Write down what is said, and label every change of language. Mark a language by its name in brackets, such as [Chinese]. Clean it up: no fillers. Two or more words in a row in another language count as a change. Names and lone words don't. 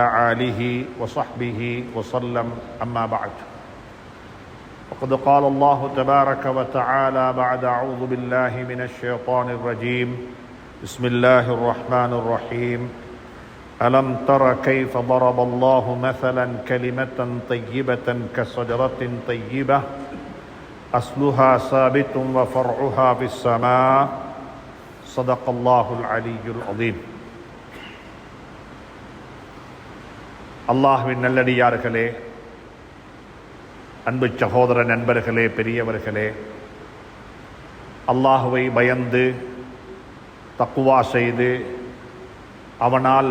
[Arabic] آله وصحبه وسلم أما بعد وقد قال الله تبارك وتعالى بعد أعوذ بالله من الشيطان الرجيم بسم الله الرحمن الرحيم ألم تر كيف ضرب الله مثلا كلمة طيبة كشجرة طيبة أصلها ثابت وفرعها في السماء صدق الله العلي العظيم. [Tamil] அல்லாஹ்வின் நல்லடியார்களே, அன்பு சகோதர நண்பர்களே, பெரியவர்களே, அல்லாஹுவை பயந்து தக்குவா செய்து அவனால்